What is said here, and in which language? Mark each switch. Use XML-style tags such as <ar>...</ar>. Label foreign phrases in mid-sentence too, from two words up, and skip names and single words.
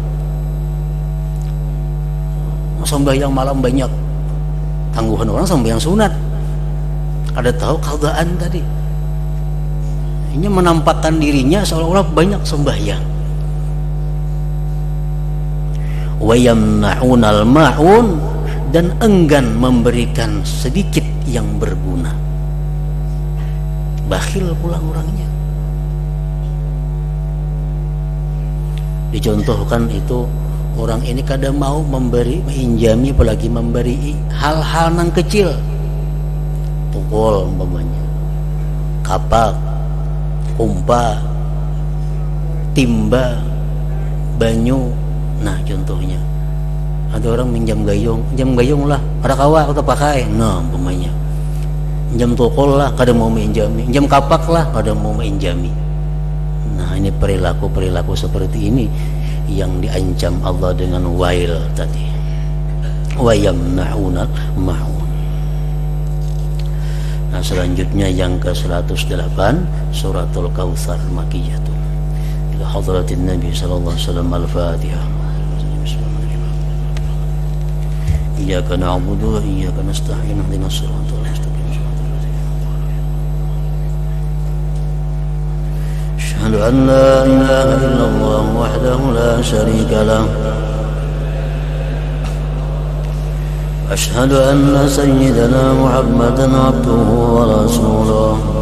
<id>Sembahyang malam banyak, tangguhan orang sembahyang sunat, ada tahu qadaan tadi. Ini menampakkan dirinya seolah-olah banyak sembahyang.</id> <ar>وَيَمْنَعُونَ الْمَاعُونَ,</ar> <id>dan enggan memberikan sedikit yang berguna. Bakhil pulang orangnya. Dicontohkan itu, orang ini kadang mau memberi, menginjami, apalagi memberi hal-hal yang kecil, tukul umpamanya, kapak, umpa, timba, banyu. Nah contohnya, ada orang minjam gayung lah, ada kawa kita pakai, nah umpamanya. Minjam tukul lah, kadang mau menjami, minjam kapak lah, kadang mau menjami. Nah ini perilaku seperti ini yang diancam Allah dengan wail tadi.</id> <ar>وَيَمْنَعُونَ الْمَاعُونَ.</ar> <id>Nah selanjutnya yang ke-108, suratul Kautsar Makkiyatun.</id> <ar>إلى حضرة النبي صلى الله عليه وسلم. Al-Fatihah. إياك نعبد وإياك نستعين. اهدنا الصراط المستقيم. أشهد أن لا إله إلا الله وحده لا شريك له أشهد أن سيدنا محمدا عبده ورسوله</ar>